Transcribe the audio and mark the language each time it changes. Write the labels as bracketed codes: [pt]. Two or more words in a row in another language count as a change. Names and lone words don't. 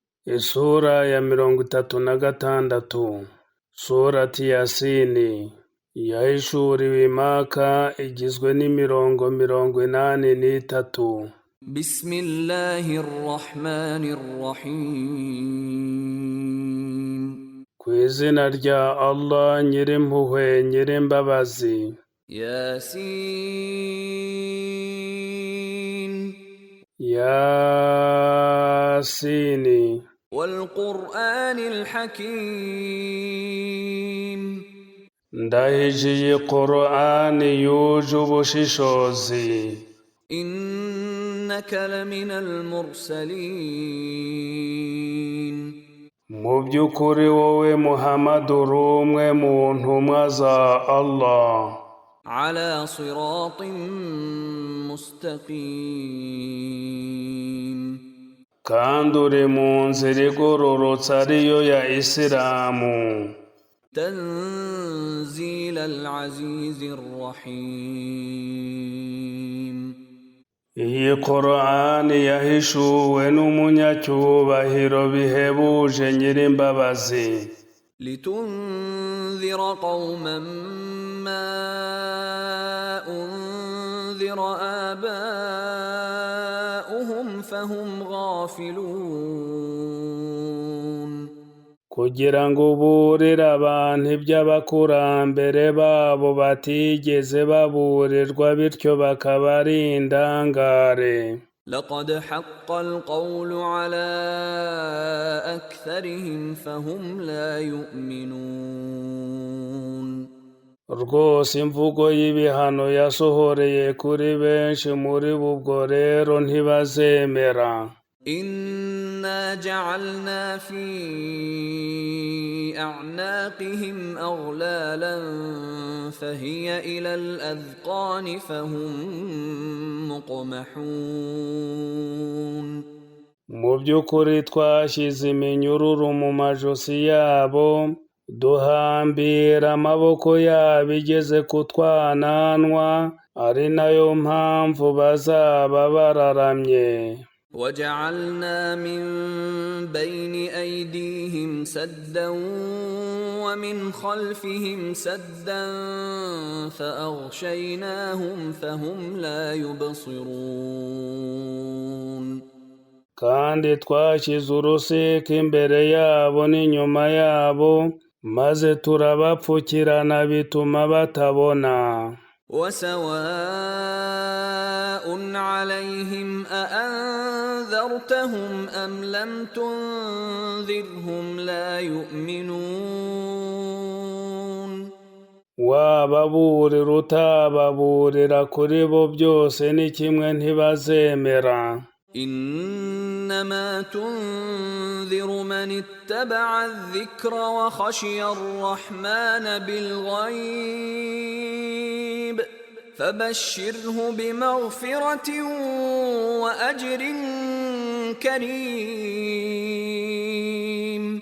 [rw] Isura ya 36 Surati Yasini yahishuriwe Imaka igizwe n'imirongo 83. [ar] Bismillahirrahmanirrahim. [rw] Kw'izina rya Allah nyirimpuhwe nyirimbabazi. Yasin. Yasini [ar] والقرآن الحكيم. [rw] Ndahijiye Qur'ani yuje ubushishozi. [ar] إنك لمن المرسلين. [rw] Mu by'ukuri wowe Muhammad uri umwe mu ntumwa za Allah. [ar] على صراط مستقيم. [rw] Kandi uri mu nzira igororotse ariyo ya Isilamu. [ar] تنزيل العزيز الرحيم. [rw] Iyi Qur'ani yahishuwe n'umunyacyubahiro bihebuje nyirimbabazi. [ar] لتنذر قوما ما أنذر آباؤهم فهم غافلون. [rw] Kugira ngo uburire abantu iby'abakurambere babo batigeze baburirwa bityo bakaba ari indangare. [ar] لقد حق القول على أكثرهم فهم لا يؤمنون. [rw] Rwose imvugo y'ibihano yasohoreye kuri benshi muri bo, ubwo rero ntibazemera. [ar] إنا جعلنا في أعناقهم أغلالا فهي إلى الأذقان فهم مقمحون. [rw] Mu by'ukuri twashyize iminyururu mu majosi yabo, duhambira amaboko yabo igeze ku twananwa, ari nayo mpamvu bazaba bararamye. [ar] وجعلنا من بين أيديهم سدا ومن خلفهم سدا فأغشيناهم فهم لا يبصرون. [rw] Kandi twashyize urusika imbere yabo n'inyuma yabo, maze turabapfukirana bituma batabona. [ar] وسواء عليهم أأنذرتهم أم لم تنذرهم لا يؤمنون. [rw] Wababurira utababurira kuri bo byose ni kimwe ntibazemera. [ar] إنما تنذر من اتبع الذكر وخشي الرحمن بالغيب فبشره بمغفرة وأجر كريم.